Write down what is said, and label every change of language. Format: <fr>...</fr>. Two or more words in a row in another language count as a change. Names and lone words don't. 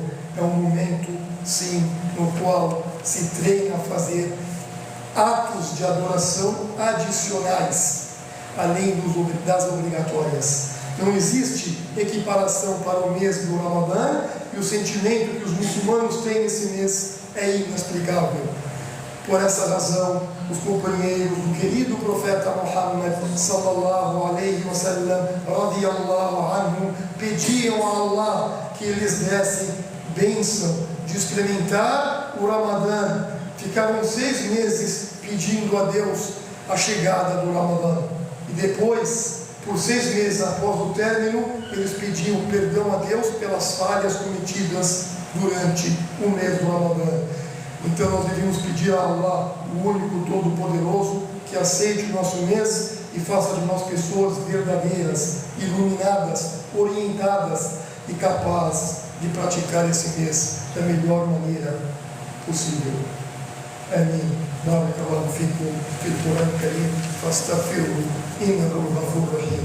<pt>É um momento, sim, no qual se treina a fazer atos de adoração adicionais, além das obrigatórias. Não existe equiparação para o mês do Ramadã, e o sentimento que os muçulmanos têm nesse mês é inexplicável. Por essa razão, os companheiros do querido profeta Muhammad</pt> <ar>صلى الله عليه وسلم رضي الله عنه</ar> <pt>pediam a Allah que eles dessem bênção de experimentar o Ramadã. Ficaram 6 meses pedindo a Deus a chegada do Ramadã, e depois, por 6 meses após o término, eles pediam perdão a Deus pelas falhas cometidas durante o mês do Ramadã. Então nós devemos pedir a Allah, o único todo-poderoso, que aceite o nosso mês e faça de nós pessoas verdadeiras, iluminadas, orientadas e capazes de praticar esse mês da melhor maneira possível. Amém.</pt> <ar>بارك الله فيكم في القرآن الكريم فاستغفروه إنه غفور رحيم.</ar>